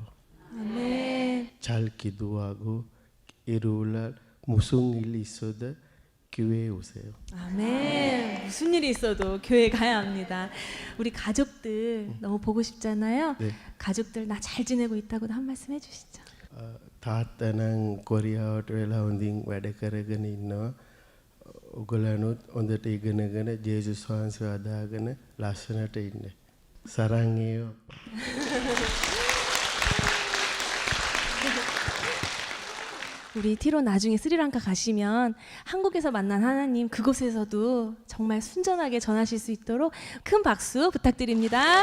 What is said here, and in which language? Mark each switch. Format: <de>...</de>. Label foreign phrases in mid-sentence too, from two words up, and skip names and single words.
<ko>아멘. 잘 기도하고 일요일날 무슨 일 있어도 교회에 오세요. 아멘. 무슨 일이 있어도 교회 가야 합니다. 우리 가족들 너무 보고 싶잖아요. 네. 가족들 나 잘 지내고 있다고도 한 말씀 해주시죠.</ko> <si>තාත්තනම් කොරියාවට වෙලා හොඳින් වැඩ කරගෙන ඉන්නවා. ඔයගොල්ලන්ත් හොඳට ඉගෙනගෙන ජේසුස් වහන්සේ අදාගෙන ලස්සනට ඉන්න.</si> <ko>사랑해요. 우리 티론 나중에 스리랑카 가시면 한국에서 만난 하나님 그곳에서도 정말 순전하게 전하실 수 있도록 큰 박수 부탁드립니다.</ko>